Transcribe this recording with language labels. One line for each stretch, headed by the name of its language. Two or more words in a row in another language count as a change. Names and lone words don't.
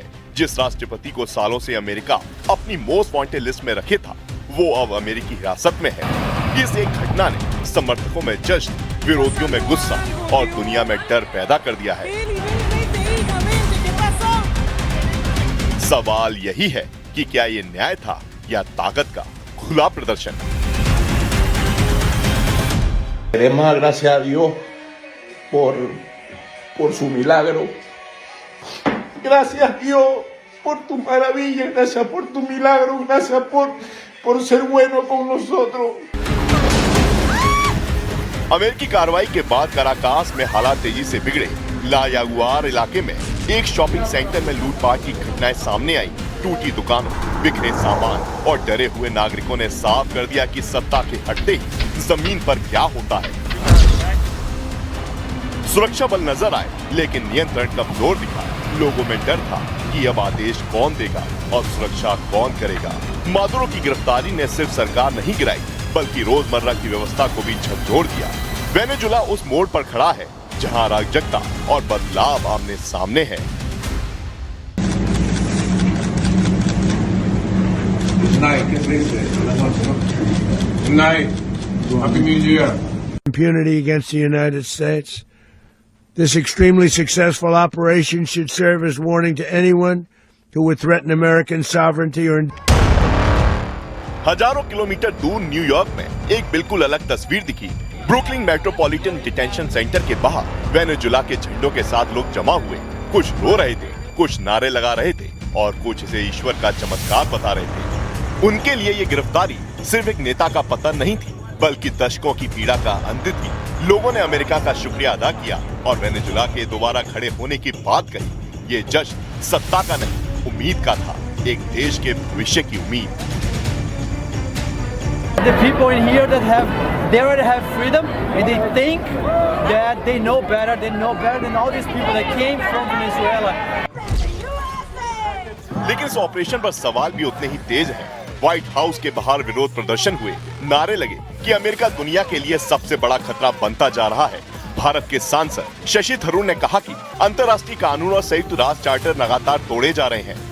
Hindi: जिस राष्ट्रपति को सालों से अमेरिका अपनी
English: most wanted list
Hindi: में रखे था, वो अब अमेरिकी हिरासत में है। इस एक घटना ने समर्थकों में जश्न, विरोधियों में गुस्सा और दुनिया में डर पैदा कर दिया है। सवाल यही है कि क्या ये न्याय था या ताकत का खुला प्रदर्शन?
Spanish: Queremos gracias a Dios por su milagro. Gracias Dios por tu maravilla, gracias por tu milagro, gracias por ser bueno con nosotros.
Hindi: अमेरिकी कार्रवाई के बाद कराकास में हालात तेजी से बिगड़े। ला यागुआर इलाके में एक
English: shopping center
Hindi: में लूटपाट की घटनाएं सामने आई। टूटी दुकानों, बिखरे सामान और डरे हुए नागरिकों ने साफ कर दिया कि सत्ता के हटते ही जमीन पर क्या होता है। सुरक्षा बल नजर आए, लेकिन नियंत्रण कमजोर दिखा। लोगों में डर था कि अब आदेश कौन देगा और सुरक्षा कौन करेगा। मादुरो की गिरफ्तारी ने सिर्फ सरकार नहीं गिराई, बल्कि रोजमर्रा की व्यवस्था को भी झकझोर दिया। वेनेजुएला उस मोड़ पर खड़ा है जहां अराजकता और बदलाव आमने सामने है।
English: Impunity against the United States. This extremely successful operation should serve as warning to anyone who would threaten American sovereignty or
Hindi: हजारों किलोमीटर दूर न्यूयॉर्क में एक बिल्कुल अलग तस्वीर दिखी। ब्रुकलिन मेट्रोपॉलिटन डिटेंशन सेंटर के बाहर वेनेजुएला के झंडों के साथ लोग जमा हुए। कुछ रो रहे थे, कुछ नारे लगा रहे थे और कुछ इसे ईश्वर का चमत्कार बता रहे थे। उनके लिए ये गिरफ्तारी सिर्फ एक नेता का पतन नहीं थी, बल्कि दशकों की पीड़ा का अंत थी। लोगों ने अमेरिका का शुक्रिया अदा किया और वेनेजुएला के दोबारा खड़े होने की बात कही। ये जश्न सत्ता का नहीं, उम्मीद का था, एक देश के भविष्य की उम्मीद।
English: The people in here that they already have freedom and they think that they know better than all these people that came from Venezuela.
Hindi: लेकिन इस ऑपरेशन पर सवाल भी उतने ही तेज हैं। व्हाइट हाउस के बाहर विरोध प्रदर्शन हुए, नारे लगे कि अमेरिका दुनिया के लिए सबसे बड़ा खतरा बनता जा रहा है। भारत के सांसद शशि थरूर ने कहा कि अंतर्राष्ट्रीय कानून और संयुक्त राष्ट्र चार्टर लगातार तोड़े जा रहे हैं।